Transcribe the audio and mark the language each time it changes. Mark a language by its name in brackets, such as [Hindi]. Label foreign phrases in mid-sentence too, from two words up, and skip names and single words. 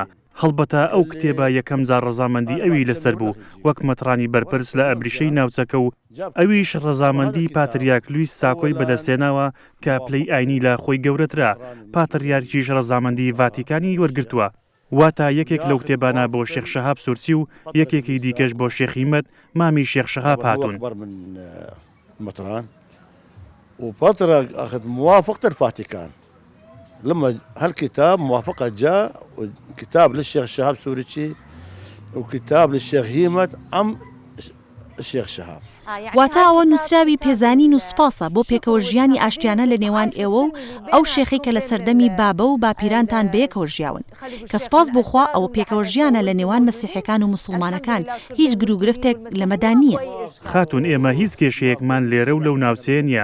[Central Kurdish] هەڵبەتە ئەو کتێبە یەکەم جار ڕەزامەندی ئەوی لەسەر بوو وەک مەترانی بەرپرس لە ئەبریشەی ناوچەکە و ئەویش ڕەزامەندی پاتریاک لویس ساکۆی بەدەستێناوە کە پلەی ئاینی لە خۆی گەورەترا. پاتریارکیش ڕەزامەندی ڤاتیکانی وەرگرتووە. واتە یەکێک لەو کتێبانە بۆ شێخ شەهاب سورسی و یەکێکی دیکەش بۆ شێخ هیمەت مامی شێخ شەهاب هاتوون. [Arabic] وفترة أخذ موافقة الفاتيكان لما هالكتاب موافقة جاء كتاب للشيخ شهاب سوريتشي وكتاب للشيخ هيمت عم الشيخ شهاب. [Central Kurdish] واتە ئەوە نووسراوی پێزانین و سپاسە بۆ پێکەوە ژیانی ئاشتیانە لە نێوان ئێوە و ئەو شێخی کە لە سەردەمی بابە و باپیرانتان بەیەکەوە ژیاون کە سپاس بۆخوا ئەوە پێکەوە ژیانە لە نێوان مەسیحەکان و موسڵمانەکان هیچ گرفتێک لەمەدا نییە. خاتون ئێمە هیچ کێشەیەکمان لێرە و لەو ناوچەیە نییە.